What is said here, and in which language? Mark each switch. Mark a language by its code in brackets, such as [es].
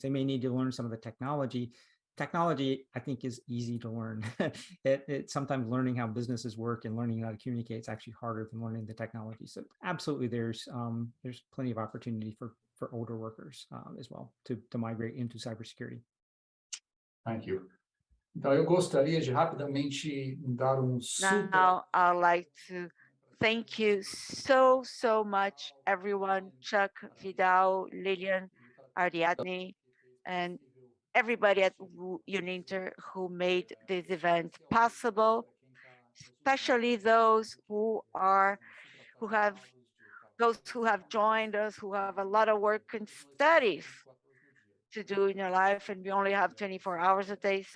[en] They may need to learn some of the technology. Technology, I think, is easy to learn. It sometimes learning how businesses work and learning how to communicate is actually harder than learning the technology. So absolutely, there's plenty of opportunity for older workers as well to migrate into cybersecurity. Thank you. [pt] Então, eu gostaria de rapidamente dar super. [en] Now, I'd like to thank you so much, everyone, Chuck, Vidal, Lilian, Ariadne, and everybody at Uninter who made this event possible, especially those who have joined us, who have a lot of work and studies to do in your life, and we only have 24 hours a day.